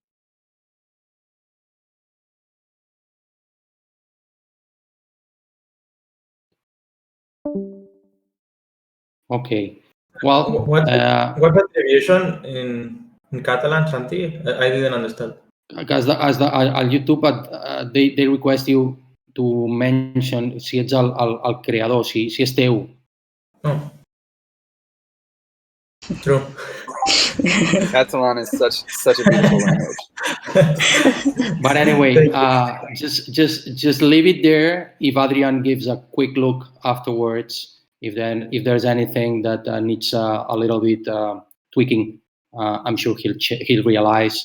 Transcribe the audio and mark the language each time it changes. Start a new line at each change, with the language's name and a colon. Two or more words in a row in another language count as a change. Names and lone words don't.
English: Okay. Well, What's attribution in Catalan, Santi? I didn't understand.
Catalan: Al YouTube
English: they request you to mention
Catalan: si ets el creador, si és teu.
English: Oh. True. Catalan is such a beautiful language. But anyway, just leave it there. If Adrian gives a quick look afterwards, if there's anything that needs a little bit tweaking, I'm sure he'll realize.